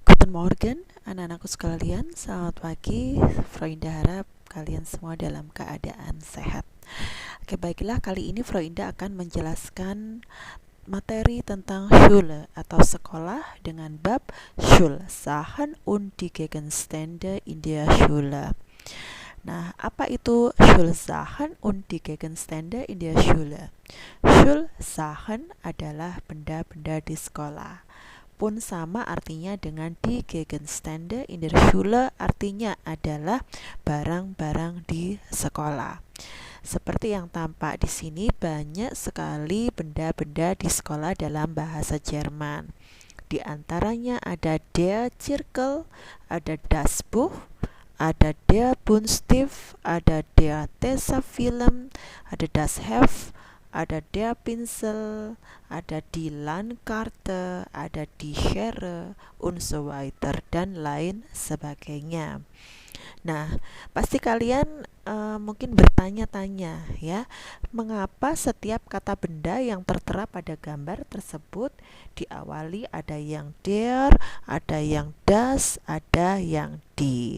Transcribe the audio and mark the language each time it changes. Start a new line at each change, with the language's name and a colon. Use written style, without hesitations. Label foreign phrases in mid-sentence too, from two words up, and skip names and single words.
German: Guten Morgen,
Indonesian: anak-anakku sekalian. Selamat pagi. Frauinda harap kalian semua dalam keadaan sehat. Oke, baiklah, kali ini Frauinda akan menjelaskan materi tentang Schule atau sekolah dengan bab
German: Schulsachen und die Gegenstände in der Schule.
Indonesian: Nah, apa itu
German: Schulsachen und die Gegenstände in der Schule?
Indonesian: Schulsachen adalah benda-benda di sekolah. Pun sama artinya dengan
German: die Gegenstände in der Schule,
Indonesian: artinya adalah barang-barang di sekolah. Seperti yang tampak di sini, banyak sekali benda-benda di sekolah dalam bahasa Jerman. Di antaranya ada
German: der Zirkel,
Indonesian: ada
German: das Buch,
Indonesian: ada
German: der Buntstift,
Indonesian: ada
German: der Tesafilm,
Indonesian: ada
German: das Heft,
Indonesian: ada
German: der Pinsel,
Indonesian: ada
German: die Landkarte,
Indonesian: ada
German: die Schere, und so weiter,
Indonesian: dan lain sebagainya. Nah, pasti kalian mungkin bertanya-tanya ya, mengapa setiap kata benda yang tertera pada gambar tersebut diawali ada yang der, ada yang das, ada yang die.